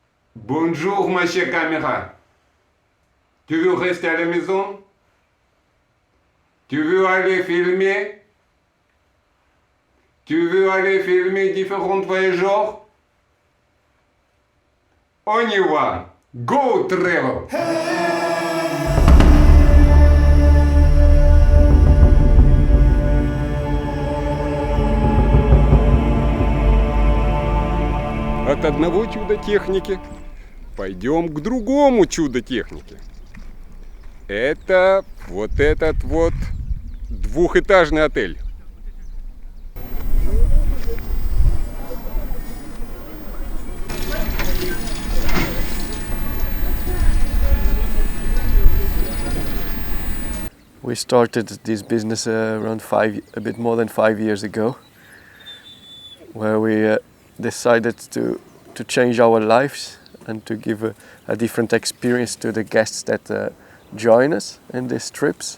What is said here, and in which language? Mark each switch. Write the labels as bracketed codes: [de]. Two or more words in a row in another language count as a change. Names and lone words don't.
[fr] Bonjour, ma chère caméra. Tu veux rester à la maison? Tu veux aller filmer? Tu veux aller filmer différents voyageurs? On y va. [en] Go travel! [ru] От одного чуда техники пойдем к другому чуду техники. Это вот этот вот двухэтажный отель. [en] We started this business a bit more than 5 years ago, where we decided to change our lives and to give a different experience to the guests that join us in these trips.